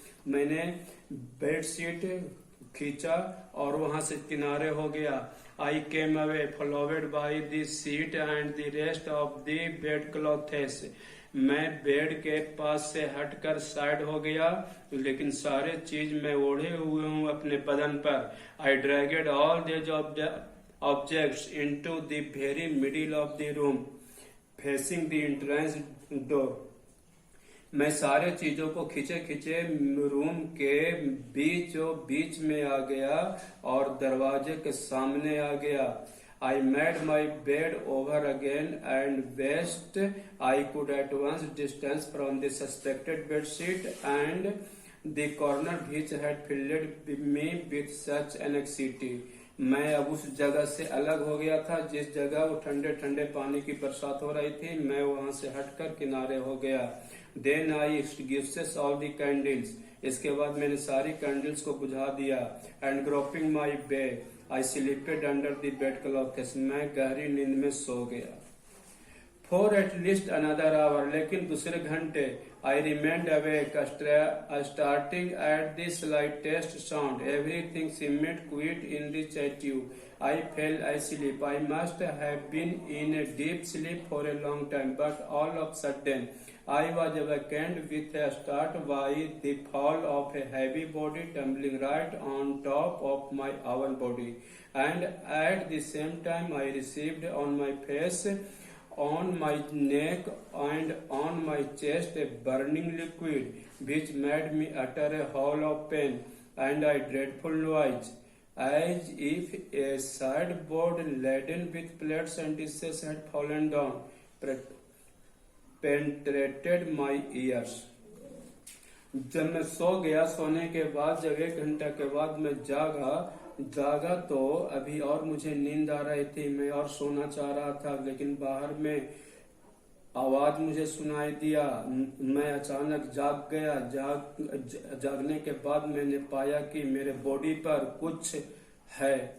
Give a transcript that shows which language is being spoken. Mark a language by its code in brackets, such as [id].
[hi] मैंने बेडशीट खींचा और वहां से किनारे हो गया. [en] I came away followed by the sheet and the rest of the bedclothes. [hi] मैं बेड के पास से हटकर साइड हो गया, लेकिन सारे चीज मैं ओढ़े हुए हूँ अपने बदन पर. [en] I dragged all these objects into the very middle of the room, facing the entrance door. [hi] मैं सारे चीजों को खींचे खींचे रूम के बीच में आ गया और दरवाजे के सामने आ गया. [en] I made my bed over again and best I could at once distance from the suspected bedsheet and the corner which had filled me with such anxiety. [hi] मैं अब उस जगह से अलग हो गया था जिस जगह वो ठंडे ठंडे पानी की बरसात हो रही थी. मैं वहां से हटकर किनारे हो गया. [en] Then I extinguished all the candles. [hi] इसके बाद मैंने सारी कैंडल्स को बुझा दिया. [en] And groping my way, I slipped under the bedclothes. [hi] मैं गहरी नींद में सो गया. [en] For at least another hour, [hi] लेकिन दूसरे घंटे [en] I remained awake, starting at the slightest sound. Everything seemed quiet in the statue. I fell asleep. I must have been in a deep sleep for a long time, but all of a sudden I was awakened with a start by the fall of a heavy body tumbling right on top of my own body, and at the same time I received on my face, on my neck and on my chest a burning liquid which made me utter a howl of pain and a dreadful noise, as if a sideboard laden with plates and dishes had fallen down, penetrated my ears. [hi] जब मैं सो गया, सोने के बाद जब 1 घंटा के बाद मैं जागा जागा तो अभी और मुझे नींद आ रही थी, मैं और सोना चाह रहा था, लेकिन बाहर में आवाज मुझे सुनाई दिया। मैं अचानक जाग गया। जागने के बाद मैंने पाया कि मेरे बॉडी पर कुछ है।